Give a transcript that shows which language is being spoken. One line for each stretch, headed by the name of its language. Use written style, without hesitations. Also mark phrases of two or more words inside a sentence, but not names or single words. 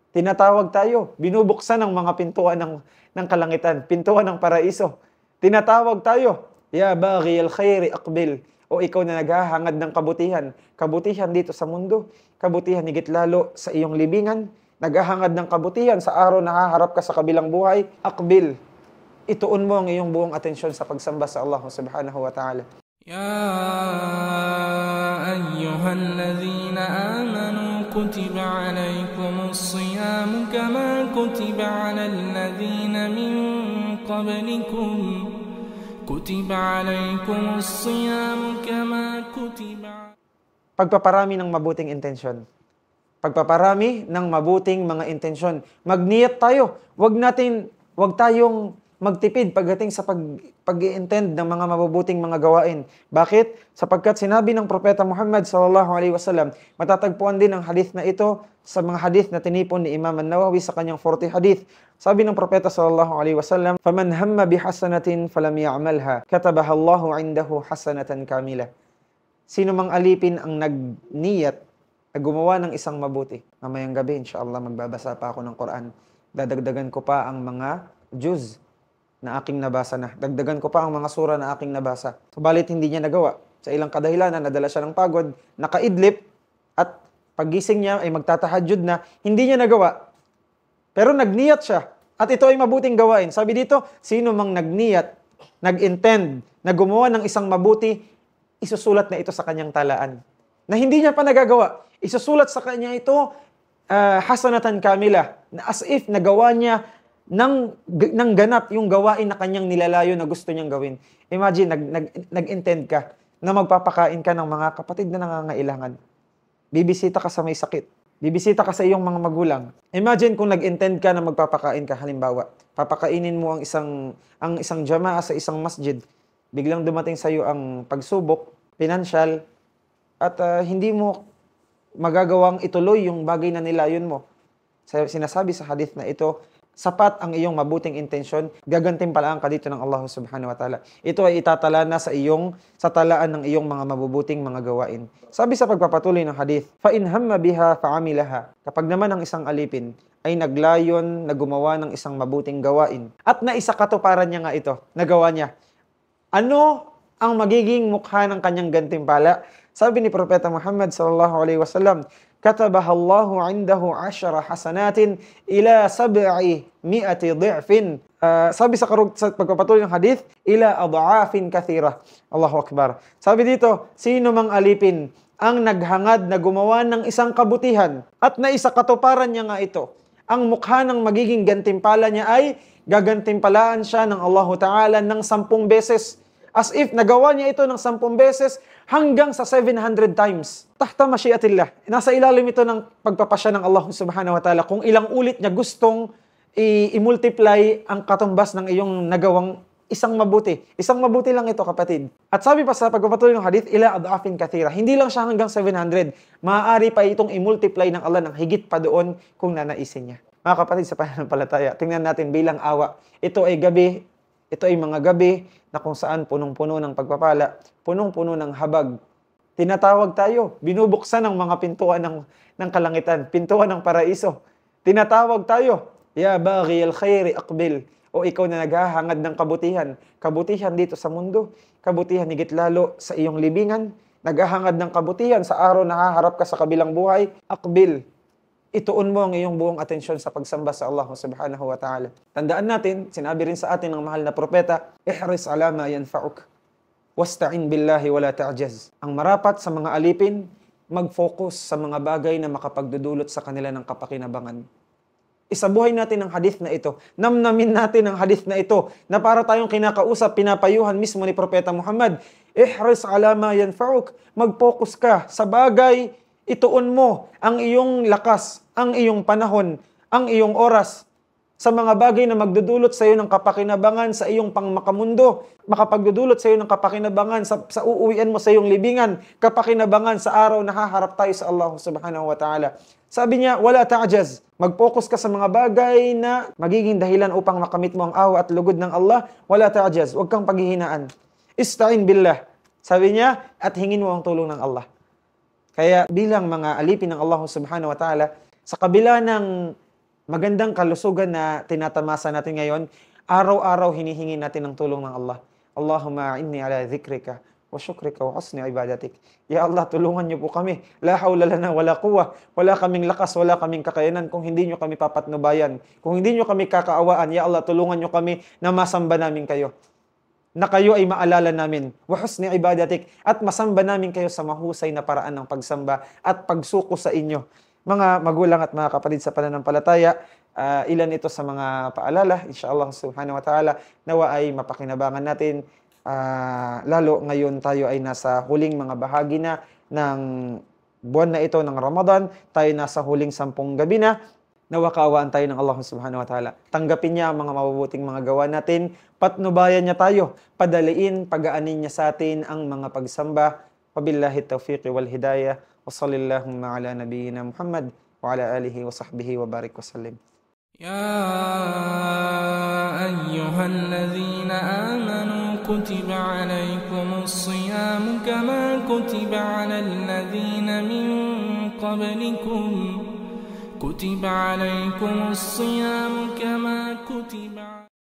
Filipino: Tinatawag tayo, binubuksan ng mga pintuan ng kalangitan, pintuan ng paraiso. Tinatawag tayo,
Arabic: يا باغي الخير أقبل.
Filipino: O ikaw na naghahangad ng kabutihan. Kabutihan dito sa mundo, kabutihan higit lalo sa iyong libingan, naghahangad ng kabutihan sa araw na haharap ka sa kabilang buhay, aqbil. Ituon mo ang iyong buong atensyon sa pagsamba sa Allah
Arabic: سبحانه وتعالى. يا أيها الذين آمنوا كتب عليكم الصيام كما كتب على الذين من قبلكم
Filipino: Pagpaparami ng mabuting intensyon. Pagpaparami ng mabuting mga intensyon. Magniyat tayo. Wag tayong magtipid pagdating sa pag-i-intend ng mga mabubuting mga gawain. Bakit? Sapagkat sinabi ng Propeta Muhammad
Arabic: صلى الله عليه وسلم,
Filipino: matatagpuan din ang hadith na ito sa mga hadith na tinipon ni Imam An-Nawawi sa kanyang 40 hadith. Sabi ng Propeta
Arabic: صلى الله عليه وسلم, "فمن هم بحسنة فلم يعملها كتبها الله عنده حسنة كاملة."
Filipino: Sino mang alipin ang nagniyat na gumawa ng isang mabuti. Mamayang gabi, inshallah, magbabasa pa ako ng Quran. Dadagdagan ko pa ang mga juz na aking nabasa na. Dagdagan ko pa ang mga sura na aking nabasa. Subalit hindi niya nagawa. Sa ilang kadahilanan, nadala siya ng pagod, nakaidlip, at paggising niya ay magtatahajjud na, hindi niya nagawa. Pero nagniyat siya. At ito ay mabuting gawain. Sabi dito, sino mang nagniyat, nag-intend, na gumawa ng isang mabuti, isusulat na ito sa kanyang talaan. Na hindi niya pa nagagawa. Isusulat sa kanya ito,
Arabic: حسنة كاملة.
Filipino: Na
English: as if
Filipino: nagawa niya ng ganap yung gawain na kanyang nilalayo na gusto niyang gawin. Imagine, nag-intend ka na magpapakain ka ng mga kapatid na nangangailangan. Bibisita ka sa may sakit. Bibisita ka sa iyong mga magulang. Imagine kung nag-intend ka na magpapakain ka, halimbawa, papakainin mo ang isang jamaah sa isang masjid. Biglang dumating sa iyo ang pagsubok, pinansyal, at hindi mo magagawang ituloy yung bagay na nilayon mo. Sinasabi sa hadith na ito, sapat ang iyong mabuting intensyon, gagantimpalaan ka dito ng Allah
Arabic: سبحانه وتعالى.
Filipino: Ito ay itatala na sa talaan ng iyong mga mabubuting mga gawain. Sabi sa pagpapatuloy ng hadith,
Arabic: فَإِنْ هَمَّ بِهَا فَعَمِلَهَا.
Filipino: Kapag naman ang isang alipin ay naglayon na gumawa ng isang mabuting gawain, at naisakatuparan niya nga ito, nagawa niya, ano ang magiging mukha ng kanyang gantimpala? Sabi ni Propeta Muhammad
Arabic: صلى الله عليه وسلم, كتبها الله عنده 10 حسنات إلى 700 ضعف.
Filipino: Sabi sa pagpapatuloy ng hadith,
Arabic: إلى أضعاف كثيرة الله أكبر.
Filipino: Sabi dito, sino mang alipin ang naghangad na gumawa ng isang kabutihan at naisakatuparan niya nga ito, ang mukha ng magiging gantimpala niya ay gagantimpalaan siya ng
Arabic: الله تعالى
Filipino: ng 10 beses.
English: As if
Filipino: nagawa niya ito ng 10 beses hanggang sa 700 times.
Arabic: تحت مشيئة الله.
Filipino: Nasa ilalim ito ng pagpapasya ng Allah
Arabic: سبحانه وتعالى
Filipino: kung ilang ulit niya gustong i-multiply ang katumbas ng iyong nagawang isang mabuti. Isang mabuti lang ito, kapatid. At sabi pa sa pagpapatuloy ng hadith,
Arabic: إلى أضعاف كثيرة.
Filipino: Hindi lang siya hanggang 700. Maaari pa itong i-multiply ng Allah ng higit pa doon kung nanaisin niya. Mga kapatid, sa pananampalataya, tingnan natin bilang awa. Ito ay mga gabi na kung saan punong-puno ng pagpapala, punong-puno ng habag. Tinatawag tayo, binubuksan ng mga pintuan ng kalangitan, pintuan ng paraiso. Tinatawag tayo,
Arabic: يا باغي الخير أقبل.
Filipino: O ikaw na naghahangad ng kabutihan. Kabutihan dito sa mundo, kabutihan higit lalo sa iyong libingan, naghahangad ng kabutihan sa araw na haharap ka sa kabilang buhay, aqbil. Ituon mo ang iyong buong atensyon sa pagsamba sa Allah
Arabic: سبحانه وتعالى.
Filipino: Tandaan natin, sinabi rin sa atin ng mahal na propeta,
Arabic: احرص على ما ينفعك واستعن بالله ولا تعجز.
Filipino: Ang marapat sa mga alipin, mag-focus sa mga bagay na makapagdudulot sa kanila ng kapakinabangan. Isabuhay natin ang hadith na ito. Namnamin natin ang hadith na ito na para tayong kinakausap, pinapayuhan mismo ni Propeta Muhammad.
Arabic: احرص على ما ينفعك.
Filipino: Mag-focus ka sa bagay, ituon mo ang iyong lakas, ang iyong panahon, ang iyong oras sa mga bagay na magdudulot sa iyo ng kapakinabangan sa iyong pangmakamundo, makapagdudulot sa iyo ng kapakinabangan sa uuwian mo sa iyong libingan, kapakinabangan sa araw na haharap tayo sa Allah
Arabic: سبحانه وتعالى.
Filipino: Sabi niya,
Arabic: ولا تعجز.
Filipino: Mag-focus ka sa mga bagay na magiging dahilan upang makamit mo ang awa at lugod ng Allah.
Arabic: ولا تعجز.
Filipino: Huwag kang paghihinaan.
Arabic: استعن بالله.
Filipino: Sabi niya, at hingin mo ang tulong ng Allah. Kaya bilang mga alipin ng Allah
Arabic: سبحانه وتعالى,
Filipino: sa kabila ng magandang kalusugan na tinatamasa natin ngayon, araw-araw hinihingi natin ng tulong ng Allah.
Arabic: اللهم إني على ذكرك وشكرك وحسن عبادتك. يا الله,
Filipino: tulungan niyo po kami.
Arabic: لا حول لنا ولا قوة.
Filipino: Wala kaming lakas, wala kaming kakayanan kung hindi niyo kami papatnubayan. Kung hindi niyo kami kakaawaan,
Arabic: يا الله,
Filipino: tulungan niyo kami na masamba namin kayo. Na kayo ay maalala namin.
Arabic: وحسن عبادتك.
Filipino: At masamba namin kayo sa mahusay na paraan ng pagsamba at pagsuko sa inyo. Mga magulang at mga kapatid sa pananampalataya, ilan ito sa mga paalala,
Arabic: إن شاء الله سبحانه وتعالى,
Filipino: nawa ay mapakinabangan natin. Lalo ngayon tayo ay nasa huling mga bahagi na ng buwan na ito ng Ramadan, tayo nasa huling 10 gabi na, nawa kaawaan tayo ng Allah
Arabic: سبحانه وتعالى.
Filipino: Tanggapin niya ang mga mabubuting mga gawa natin, patnubayan niya tayo, padaliin, pagaanin niya sa atin ang mga pagsamba.
Arabic: وبالله التوفيق والهداية وصلى الله على نبينا محمد وعلى آله وصحبه وبارك وسلم. يا أيها الذين آمنوا كتب عليكم الصيام كما كتب على الذين من قبلكم كتب عليكم الصيام كما كتب